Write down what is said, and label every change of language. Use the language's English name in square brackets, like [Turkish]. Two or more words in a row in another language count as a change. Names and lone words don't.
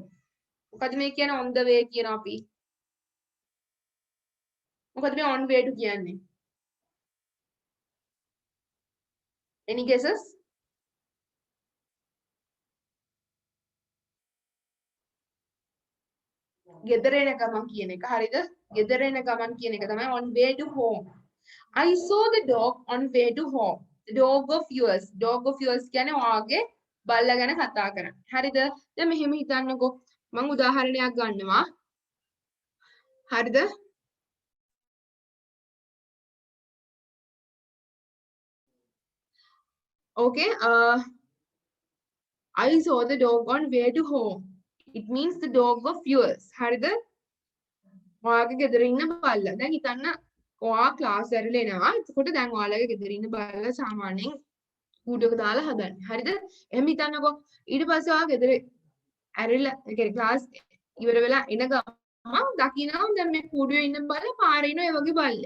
[Sinhala] මොකද මේ කියන්නේ [English] on the way [Sinhala] කියන අපි. මොකද මේ [English] on way to [Sinhala] කියන්නේ? [English] Any guesses? [Sinhala] ගෙදර එන ගමන් කියන එක හරිද? ගෙදර එන ගමන් කියන එක තමයි [English] on way to home. I saw the dog on way to home. The dog of yours. Dog of yours [Sinhala] කියන්නේ ඔයාගේ බල්ලා ගැන කතා කරන්නේ. හරිද? දැන් මෙහෙම හිතන්නකෝ. මම උදාහරණයක් ගන්නවා. හරිද? Okay. [English] I saw the dog on way to home. It means the dog of yours. [Sinhala] හරිද? ඔයාගේ ගෙදර ඉන්න බල්ලා. දැන් හිතන්න ඔයා ක්ලාස් ඇරලා එනවා. එතකොට දැන් ඔයාලගේ ගෙදර ඉන්න බල්ලා සාමාන්‍යයෙන් කූඩුවක දාලා හදන්නේ. හරිද? එහෙම හිතන්නකෝ. ඊට පස්සේ ඔයා ගෙදර ඇරලා ඒ කියන්නේ ක්ලාස් ඉවර වෙලා එන ගමන් දකිනවා දැන් මේ කූඩුවේ ඉන්න බල්ලා පාරේ ඉන්න ඒ වගේ බල්ලෙක්.